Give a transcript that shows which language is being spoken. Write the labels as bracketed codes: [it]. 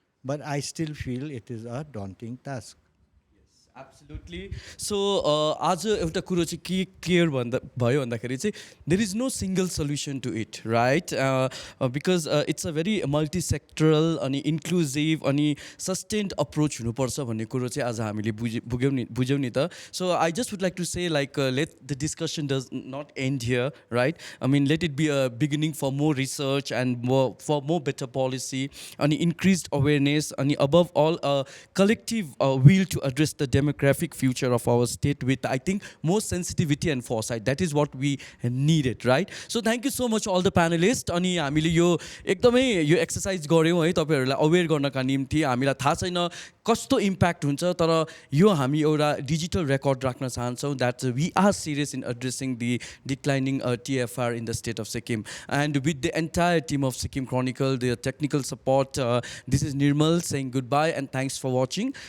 [en] But I still feel it is a daunting task. Absolutely. [ne] So आज एउटा कुरो चाहिँ के क्लियर भयो भन्दाखेरि चाहिँ [en] there is no single solution to it, right? Because it's a very multi-sectoral [ne] अनि inclusive अनि sustained approach हुनुपर्छ भन्ने कुरो चाहिँ आज हामीले बुझ्यौँ नि त. [en] So I just would like to say, like, let the discussion does not end here, right? I mean, let it be a beginning for more research and for more better policy and increased awareness, and above all a collective will to address the demographic future of our state with, I think, more sensitivity and foresight. That is what we needed, right? So thank you so much all the panelists. [ne] अनि हामीले यो एकदमै यो exercise गऱ्यौँ है तपाईहरुलाई aware गर्नका निम्ति. हामीलाई थाहा छैन कस्तो इम्प्याक्ट हुन्छ, तर यो हामी एउटा डिजिटल रेकर्ड राख्न चाहन्छौँ [en] that we are serious in addressing the declining TFR in the state of Sikkim. And with the entire team of Sikkim Chronicle, the technical support, this is Nirmal saying goodbye and thanks for watching.